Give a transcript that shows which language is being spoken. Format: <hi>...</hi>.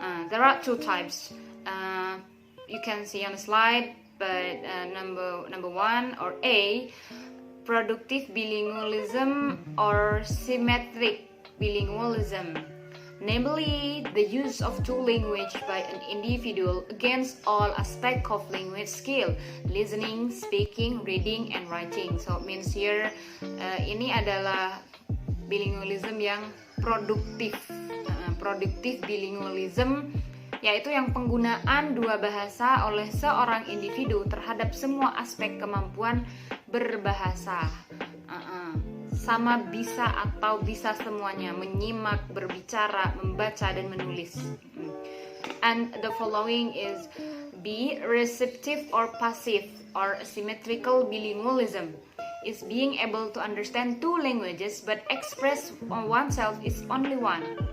<en>There are two types. You can see on the slide, but number one, or A, productive bilingualism or symmetric bilingualism, namely the use of two languages by an individual against all aspects of language skill: listening, speaking, reading, and writing. So it means here</en> <id>ini adalah bilingualism yang produktif. Produktif bilingualism yaitu yang penggunaan dua bahasa oleh seorang individu terhadap semua aspek kemampuan berbahasa. Sama bisa atau bisa semuanya, menyimak, berbicara, membaca, dan menulis.</id> <en>And the following is B, receptive or passive or asymmetrical bilingualism is being able to understand two languages but express oneself is only one.</en>